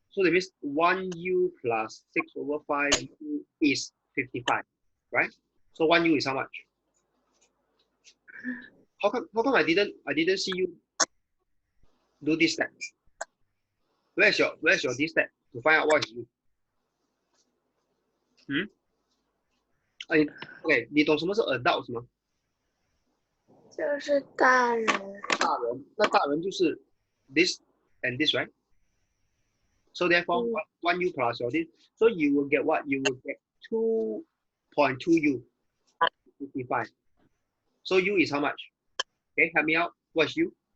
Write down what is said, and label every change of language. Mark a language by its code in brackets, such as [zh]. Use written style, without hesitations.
[en] So that means 1u plus 6/5u is 55, right? So 1u is how much? How come I didn't see you do this step? Where's your this step to find out what is u? [zh] 嗯，哎，OK，你懂什么是 adult 吗？就是大人。大人，那大人就是 [en] this and this, right? So therefore, one U plus your this. So you will get what? You will get 2.2 U, 55. So U is how much? Okay, help me out. What's U?